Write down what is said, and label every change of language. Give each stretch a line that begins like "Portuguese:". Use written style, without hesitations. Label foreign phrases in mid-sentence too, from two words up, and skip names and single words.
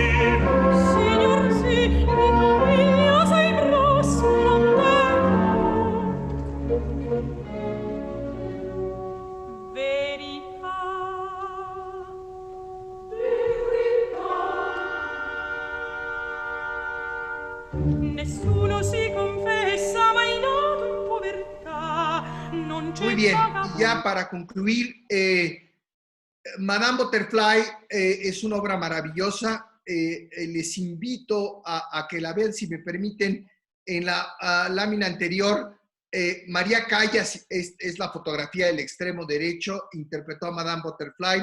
Italian: Signor sì, l'Italia sei prospera verità. Nessuno si confessa mai nato in povertà, non c'è
Spanish: Muy bien, paga- y ya para concluir, Madame Butterfly es una obra maravillosa. Les invito a que la vean, si me permiten. En la lámina anterior, María Callas es la fotografía del extremo derecho, interpretó a Madame Butterfly.